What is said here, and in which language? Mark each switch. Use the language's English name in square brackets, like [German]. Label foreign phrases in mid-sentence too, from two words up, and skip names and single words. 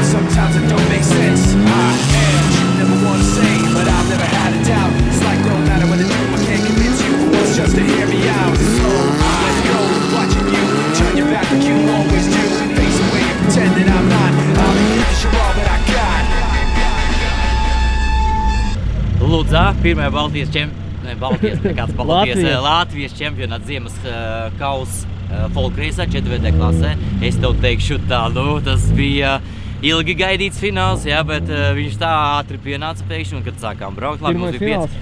[English] Sometimes it don't make sense. I am what you never wanna say, but I've never had a doubt. It's like no matter what I do, I can't convince you once just to hear me out. So let's go, watching you, turn your back like you always do. Face away and pretend that I'm not. I'll be here cause you're all that I got. [Latvian] Ludzā, pirmajā Latvijas čempionāts ziemas kausa folkreisā 4. klasē. Es tev teikšu tā, tas bija ilgi gaidīts fināls, jā, bet viņš tā ātri pienāca pēkšņi, un kad sākām braukt, labi, mums bija 5.